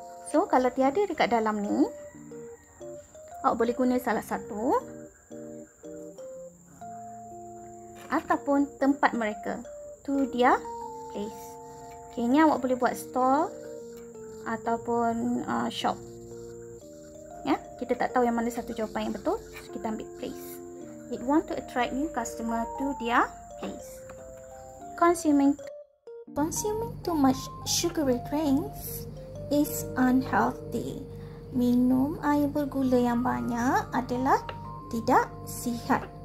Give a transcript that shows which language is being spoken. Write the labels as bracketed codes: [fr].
[ms] So kalau tiada dekat dalam ni, awak boleh guna salah satu ataupun tempat mereka, [en] to their place. [ms] Okay, ni awak boleh buat stall ataupun shop. Ya, kita tak tahu yang mana satu jawapan yang betul, so kita ambil place. [en] It want to attract new customer to their place. Consuming too much sugary drinks is unhealthy. [ms] Minum air bergula yang banyak adalah tidak sihat.